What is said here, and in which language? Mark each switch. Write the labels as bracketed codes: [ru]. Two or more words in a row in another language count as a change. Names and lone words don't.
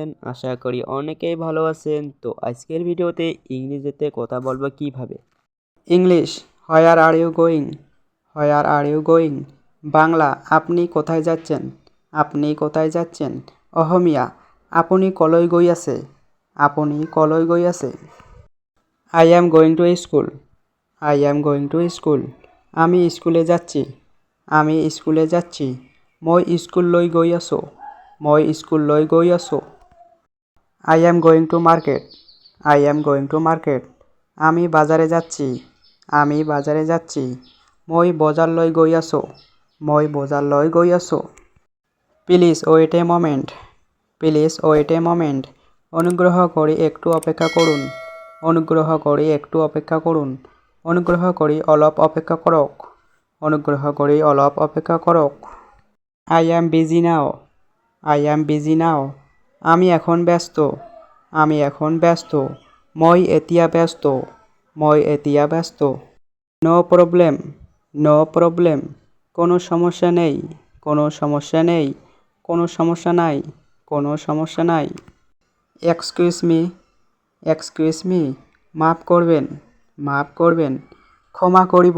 [bn] আশা করি অনেকেই ভালো আছেন। তো আজকের ভিডিওতে ইংরেজিতে কথা বলবো কিভাবে। [en] English, where are you going? Where are you going? [bn] বাংলা, আপনি কোথায় যাচ্ছেন? আপনি কোথায় যাচ্ছেন? [as] অহমিয়া, আপনি কলৈ গৈ আছে? আপনি কলৈ গৈ আছে? [en] I am going to school. I am going to school. [bn] আমি স্কুলে যাচ্ছি। আমি স্কুলে যাচ্ছি। [as] মই স্কুললৈ গৈ আছোঁ। মই স্কুললৈ গৈ আছোঁ। [en] I am going to market. I am going to market. [bn] আমি বাজারে যাচ্ছি। আমি বাজারে যাচ্ছি। [as] মই বজাৰলৈ গৈ আছোঁ। মই বজাৰলৈ গৈ আছোঁ। [en] Please wait a moment. Please wait a moment. [bn] অনুগ্রহ করে একটু অপেক্ষা করুন। অনুগ্রহ করে একটু অপেক্ষা করুন। [as] অনুগ্রহ করে অলপ অপেক্ষা করক। অনুগ্রহ করে অলপ অপেক্ষা করক। [en] I am busy now. I am busy now. [bn] আমি এখন ব্যস্ত। আমি এখন ব্যস্ত। [as] মই এতিয়া ব্যস্ত। মই এতিয়া ব্যস্ত। [en] No problem. No problem. [bn] কোনো সমস্যা নেই। কোনো সমস্যা নেই। [as] কোনো সমস্যা নাই। কোনো সমস্যা নাই। [en] Excuse me. Excuse me. [bn] মাফ করবেন। মাফ করবেন। [as] ক্ষমা করিব।